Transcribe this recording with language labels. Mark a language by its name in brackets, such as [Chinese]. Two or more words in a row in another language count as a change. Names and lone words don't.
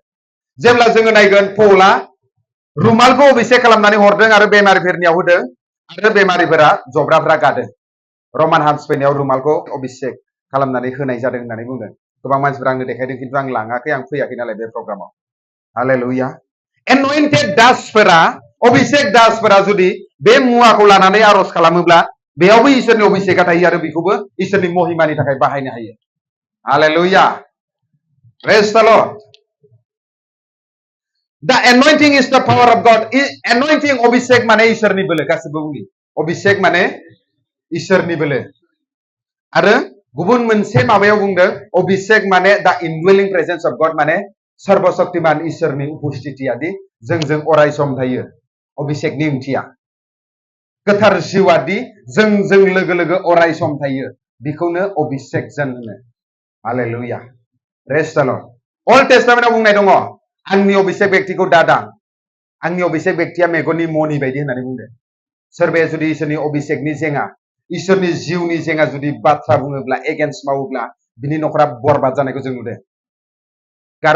[Bodo] जेब्ला जोङो नायगोन पौला रुमालखौ अभिषेक खालामनानै हरदों आरो बेमारिफोरनियाव होदों आरो बेमारिफोरा जब्राफ्रा गादों रमान हान्स फैनायाव रुमालखौ अभिषेक खालामनानै होनाय जादों होननानै बुंदों गोबां मानसिफोरा आंनो देखायदों खिन्थु आं लाङाखै आं फैयाखै नालाय बे प्रग्रामाव हालेलुया एनॉइंटेड दासफोरा अभिषेक दासफोरा जुदि बे मुवाखौ लानानै आरज खालामोब्ला बेयावबो इसोरनि अभिषेकआ थायो आरो बेखौबो इसोरनि महिमानि थाखाय बाहायनो हायो हालेलुया [English] praise the Lord the anointing is the power of God anointing [Bodo] अभिषेक माने इसोरनि बोलो गासिबो बुंनि अभिषेक माने इसोरनि बोलो आरो गुबुन मोनसे माबायाव बुंदों अभिषेक माने [English] the indwelling presence of God [Bodo] माने सर्वशक्तिमान इसोरनि उपस्थितिया दि जोंजों अराय सम थायो अभिषेकनि ओंथिया गोथार जिउआदि जोंजों लोगो लोगो अराय सम थायो बेखौनो अभिषेक जन होनो हालेलुया [English] praise the Lord [Bodo] अल्ड टेस्टामेन्टआव बुंनाय दङ आंनि अभिषेक व्यक्तिखौ दादां आंनि अभिषेक व्यक्तिया मेगननि मणि बायदि होननानै बुंदों सोरबाया जुदि इसोरनि अभिषेकनि जेंना इसोरनि जिउनि जेंना जुदि बाथ्रा बुङोब्ला एगेन्स्ट मावोब्ला बिनि नखरा बरबाद जानायखौ जों नुदों गार'